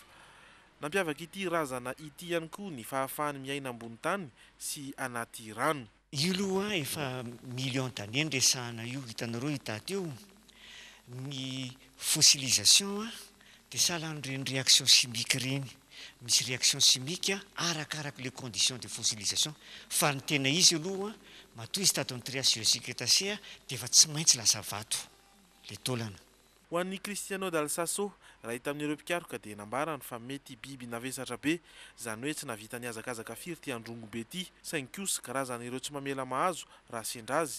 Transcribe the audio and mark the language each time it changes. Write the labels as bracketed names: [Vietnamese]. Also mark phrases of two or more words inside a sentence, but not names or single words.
[Malagasy] Nampiavaka ity razana ity ihany koa ny fahafahany miaina ambony tany sy anaty rano. Io aloha efa [French] million d'années [Malagasy] ny resahana io, hitanareo hitaty io ny fossilisation dia sahala n'ireny [French] réaction chimique [Malagasy] ireny. Misy [French] réaction chimique [Malagasy] arakaraka [French] les conditions de fossilisation, [Malagasy] fa ny tena izy aloha matoa izy tato amin'ny Trias Jurassique Crétacé dia efa tsy maintsy lasa vato le taolana. Ho an'ny Cristiano Dal Sasso, raha hita amin'ireo mpikaroka dia nambarany fa mety biby navesatra be, izany hoe tsy navita niazakazaka firy ty androngo be ty, saingy kosa karazan'ireo tsy mamela mahazo raha sendra azy.